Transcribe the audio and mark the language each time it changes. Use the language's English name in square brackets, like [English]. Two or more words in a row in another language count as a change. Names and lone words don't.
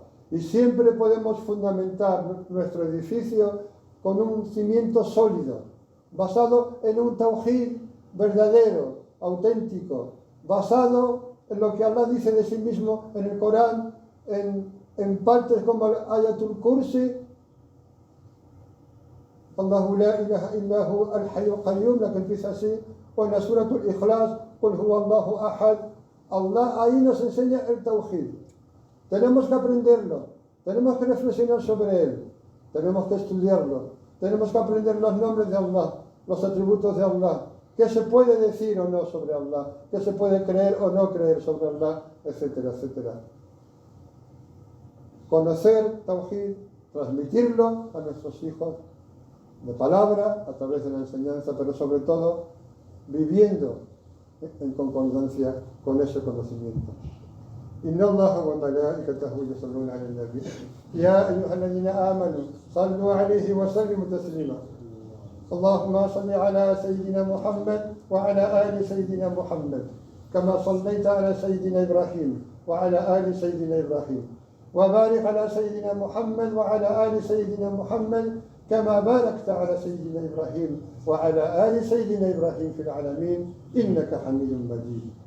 [Spanish] Y siempre podemos fundamentar nuestro edificio con un cimiento sólido, basado en un tawhid verdadero, auténtico, basado en lo que Allah dice de sí mismo en el Corán, en partes como el Ayatul Kursi: [Arabic] الله لا إله إلا هو الحي القيوم, [Spanish] la que empieza así, o en la Suratul Ikhlas, [Arabic] قل هو الله أحد. [Spanish] Allah ahí nos enseña el tawhid. Tenemos que aprenderlo, tenemos que reflexionar sobre él, tenemos que estudiarlo, tenemos que aprender los nombres de Allah, los atributos de Allah, qué se puede decir o no sobre Allah, qué se puede creer o no creer sobre Allah, etcétera, etcétera. Conocer tawhid, transmitirlo a nuestros hijos de palabra, a través de la enseñanza, pero sobre todo viviendo en concordancia con ese conocimiento. [Arabic] إن الله وملائكته يصلون على النبي يا أيها الذين آمنوا صلوا عليه وسلموا تسليما اللهم صل على سيدنا محمد وعلى آل سيدنا محمد كما صليت على سيدنا إبراهيم وعلى آل سيدنا إبراهيم وبارك على سيدنا محمد وعلى آل سيدنا محمد كما باركت على سيدنا إبراهيم وعلى آل سيدنا إبراهيم في العالمين إنك حميد مجيد.